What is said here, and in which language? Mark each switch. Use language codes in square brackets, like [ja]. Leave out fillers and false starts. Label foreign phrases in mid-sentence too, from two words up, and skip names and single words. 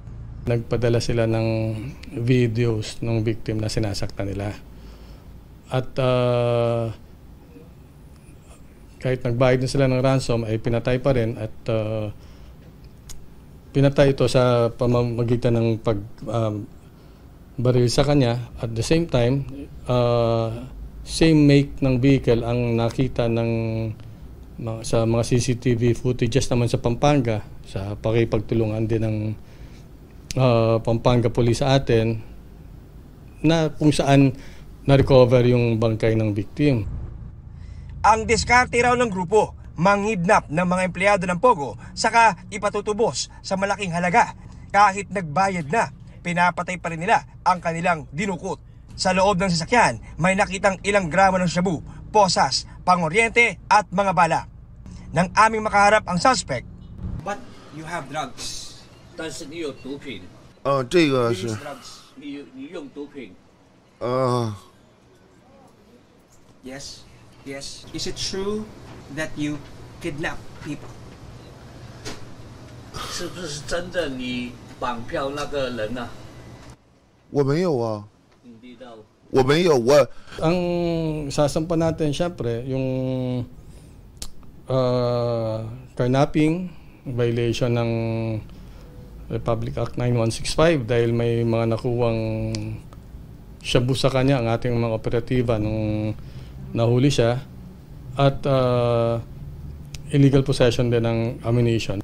[tl] Nagpadala sila ng videos ng victim na sinasaktan nila. At kahit nagbayad na sila ng ransom ay pinatay pa rin at pinatay ito sa pamamagitan ng pagbaril sa kanya. [en] At the same time, same make [tl] ng vehicle ang nakita sa mga [en] CCTV footages [tl] naman sa Pampanga, sa pakipagtulungan din ng Pampanga Police sa atin, na kung saan na-recover yung bangkay ng victim. Ang diskarte raw ng grupo, manghidnap ng mga empleyado ng Pogo, saka ipatutubos sa malaking halaga. Kahit nagbayad na, pinapatay pa rin nila ang kanilang dinukot. Sa loob ng sasakyan, may nakitang ilang gramo ng shabu, posas, pangoryente at mga bala. Nang aming makaharap ang suspect. [en] But you have drugs. [zh] 但是你有毒品。这个是。你用毒品。 [en] Yes. Yes. Is it true that you kidnap people? [zh] 是不是真的你绑票那个人啊？我没有啊。 [tl] hindi daw。 [zh] 我没有，我。 [tl] Ang sasampa natin syempre yung carnapping, violation ng Republic Act 9165 dahil may mga nakuwang shabu sa kanya ang ating mga operatiba nung nahuli siya, at [en] illegal possession [tl] din ng ammunition.